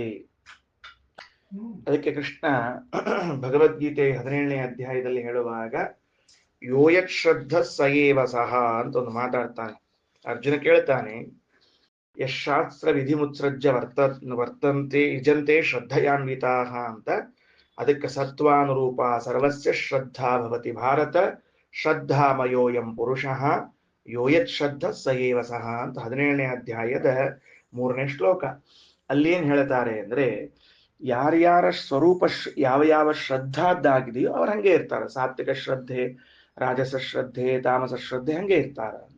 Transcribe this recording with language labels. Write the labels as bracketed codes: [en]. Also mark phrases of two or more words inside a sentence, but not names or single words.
[kn] ಅದಕ್ಕೆ ಕೃಷ್ಣ ಭಗವದ್ಗೀತೆ 17ನೇ ಅಧ್ಯಾಯದಲ್ಲಿ ಹೇಳುವಾಗ [sa] ಯೋಯತ್ ಶ್ರದ್ಧ ಸಯೇವ ಸಹ [kn] ಅಂತ ಒಂದು ಮಾತಾಡ್ತಾನೆ. ಅರ್ಜುನ ಕೇಳ್ತಾನೆ, [sa] ಯಶಾಸ್ತ್ರ ವಿಧಿ ಮುತ್ಸೃಜ್ಯ ವರ್ತಂತೆ ಇಜಂತೆ ಶ್ರದ್ಧಯಾನ್ವಿತಾ ಅಂತ. ಅದಕ್ಕೆ ಸತ್ವಾನುರೂಪ ಸರ್ವಸ್ಯ ಶ್ರದ್ಧಾ ಭವತಿ ಭಾರತ ಶ್ರದ್ಧಾಮಯೋಯಂ ಪುರುಷಃ ಯೋಯತ್ ಶ್ರದ್ಧ ಸಯೇವ ಸಹ [kn] ಅಂತ 17ನೇ ಅಧ್ಯಾಯದ 3ನೇ ಶ್ಲೋಕ. ಅಲ್ಲೇನ್ ಹೇಳ್ತಾರೆ ಅಂದ್ರೆ, ಯಾರ್ಯಾರ ಸ್ವರೂಪ ಯಾವ ಶ್ರದ್ಧಾದ್ದಾಗಿದೆಯೋ ಅವ್ರು ಹಂಗೆ ಇರ್ತಾರೆ. ಸಾತ್ವಿಕ ಶ್ರದ್ಧೆ, ರಾಜಸ ಶ್ರದ್ಧೆ, ತಾಮಸ ಶ್ರದ್ಧೆ ಹಂಗೆ ಇರ್ತಾರ ಅಂತ.